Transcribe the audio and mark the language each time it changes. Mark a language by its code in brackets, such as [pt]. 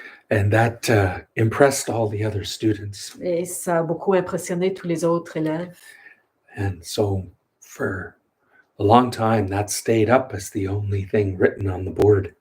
[en] And that impressed all the other students. [fr] Et ça a beaucoup impressionné tous les autres élèves. [en] And so for a long time, that stayed up as the only thing written on the board.